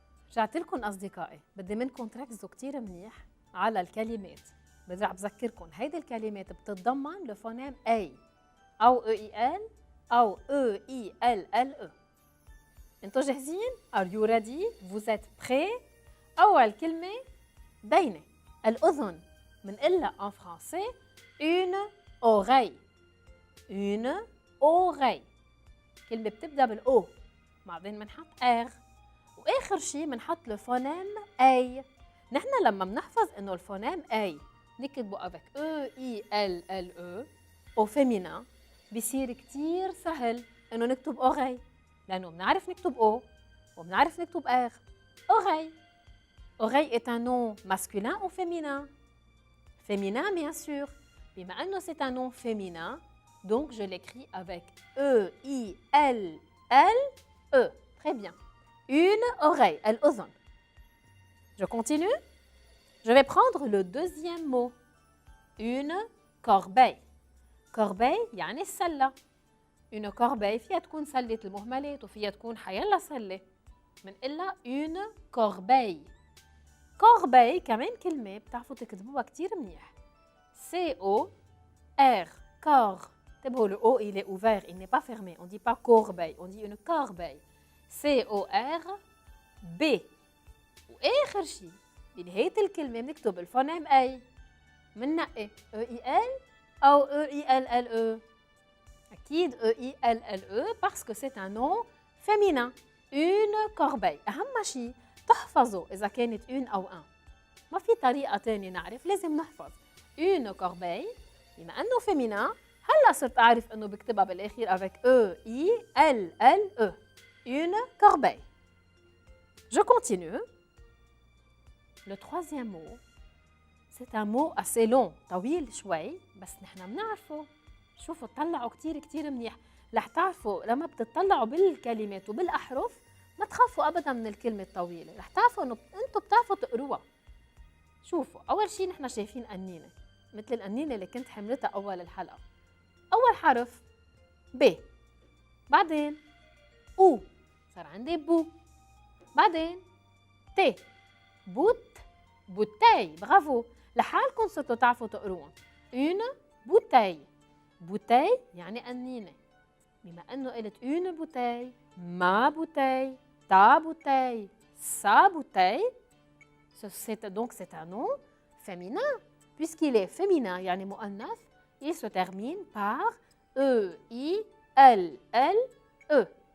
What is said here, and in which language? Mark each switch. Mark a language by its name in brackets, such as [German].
[Arabic] رجعت لكم أصدقائي. بدي منكم تركزوا كتير منيح على الكلمات. بدي بذكركم هيدي الكلمات بتتضمن الفونيم A أو E-I-L أو E-I-L-L-E. انتوا جاهزين؟ [English] Are you ready? [French] Vous êtes prêts? [Arabic] أول كلمة بينة الأذن. منقلها [French] en français une oreille. Une oreille. [Arabic] كلمة بتبدأ بالأو بعدين بنحط R وآخر شيء بنحط الفونيم A. نحن لما بنحفظ إنه الفونيم A نكتبه avec E-I-L-L-E [French] au féminin [Arabic] بيصير كتير سهل إنه نكتب أوغي لأنه بنعرف نكتب أو وبنعرف نكتب آر. أوغي. [French] أوغي est un nom masculin ou féminin? Féminin bien sûr. [Arabic] بما أنه [French] c'est un nom féminin donc je l'écris avec E-I-L-L-E. Très bien. Une oreille, الأذن. Je continue. Je vais prendre le deuxième mot. Une corbeille. [Arabic] Corbeille يعني السلة. Une corbeille فيها تكون سلة المهملات وفيها تكون حيلا سلة. منقلها une corbeille. Corbeille كمان كلمة بتعرفوا تكتبوها كتير منيح. [French] C-O-R. Cor. انتبهوا le O il est ouvert, il n'est pas fermé. On ne dit pas corbeille, on dit une corbeille. C-O-R [Arabic] ب. وآخر شيء بنهاية الكلمة بنكتب الفونيم أي. مننقي E-I-L أو E-I-L-L-E. أكيد [French] E-I-L-L-E parce que c'est un nom féminin. Une corbeille. [Arabic] أهم شيء تحفظوا إذا كانت une أو un. ما في طريقة تانية نعرف، لازم نحفظ. Une corbeille بما أنه féminin هلا صرت أعرف أنه بكتبها بالآخر avec E-I-L-L-E. [French] Une corbeille. Je continue. Le troisième mot, c'est un mot assez long, [Arabic] طويل شوي، بس نحن بنعرفه. شوفوا اطلعوا كتير منيح، رح تعرفوا لما بتطلعوا بالكلمات وبالأحرف ما تخافوا أبداً من الكلمة الطويلة، رح تعرفوا إنه أنتوا بتعرفوا تقروها. شوفوا، أول شيء نحن شايفين قنينة، مثل القنينة اللي كنت حملتها أول الحلقة. أول حرف ب، بعدين أو، صار عندي بو، بعدين ت، بوت، بوتاي. برافو، لحالكم صرتوا تعرفوا تقروهم. une bouteille. بوتاي يعني قنينة. بما أنه [French] قلت une bouteille, ma bouteille, ta bouteille, sa bouteille, c'est un nom féminin. Puisqu'il est féminin, [Arabic] يعني مؤنث, [French] il se termine par E-I-L-L-E.